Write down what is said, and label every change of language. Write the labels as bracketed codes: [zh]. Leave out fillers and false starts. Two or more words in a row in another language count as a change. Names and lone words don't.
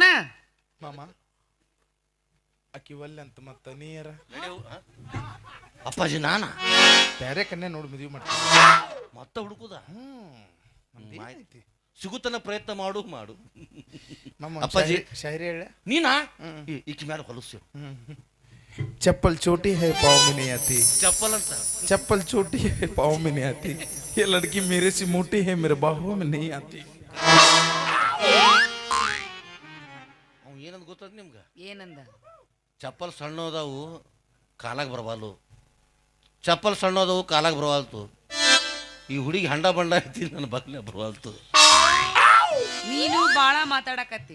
[kn] ಮಾಮ ಅಕ್ಕಿ ಒಲ್ಲೆ ಅಂತ ಮತ್ತ ನೀರ ಅಪ್ಪಾಜಿ ನಾನಾ ಬೇರೆ ಕನ್ಯಾ ನೋಡಿ ಮದುವೆ ಮಾಡ್ತೀನಿ ಮತ್ತೆ ಹುಡುಕುದ ಐತಿ ಸಿಗುತ್ತನ ಪ್ರಯತ್ನ ಮಾಡು ಮಾಮ ಅಪ್ಪಾಜಿ. ಶಾಯರಿ ಹೇಳ ನೀನಾ ಈಕಿ ಮೇಲೆ ಹೊಲಸು [hi] चप्पल छोटी है पाँव में नहीं आती [kn] ಚಪ್ಪಲ್ ಅಂತ [hi] चप्पल छोटी है पाँव में नहीं आती ये लड़की मेरे से मोटी है मेरे बाहुओं में नहीं आती [kn] ಅವ್ ಏನಂತ ಗೊತ್ತದ ನಿಮ್ಗೆ ಏನಂದ ಚಪ್ಪಲ್ ಸಣ್ಣದಾವು ಕಾಲಾಗ ಬರಬಾಲು ಚಪ್ಪಲ್ ಸಣ್ಣದವು ಕಾಲಾಗ ಬರವಾಲ್ತು ಈ ಹುಡುಗಿ ಹಂಡ ಬಂಡ ಐತಿ ನನ್ನ ಬಗ್ನೆ ಬರವಾಲ್ತು ನೀನು ಬಾಳ ಮಾತಾಡಕತ್ತಿ